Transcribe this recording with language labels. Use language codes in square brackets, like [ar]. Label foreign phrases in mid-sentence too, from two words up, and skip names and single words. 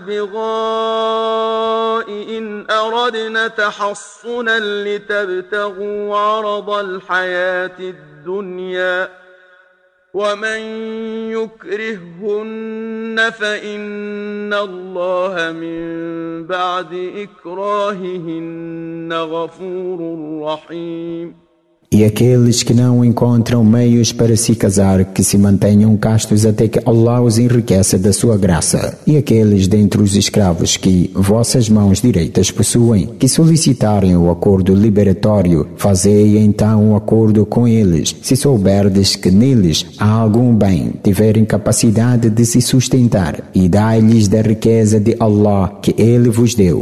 [ar] البغاء إن أردنا تحصنا لتبتغوا عرض الحياة الدنيا ومن يكرههن فإن الله من بعد إكراههن غفور رحيم. [pt] E aqueles que não encontram meios para se casar, que se mantenham castos até que Allah os enriqueça da sua graça. E aqueles dentre os escravos que vossas mãos direitas possuem, que solicitarem o acordo liberatório, fazei então o acordo com eles, se souberdes que neles há algum bem, tiverem capacidade de se sustentar, e dai-lhes da riqueza de Allah que Ele vos deu.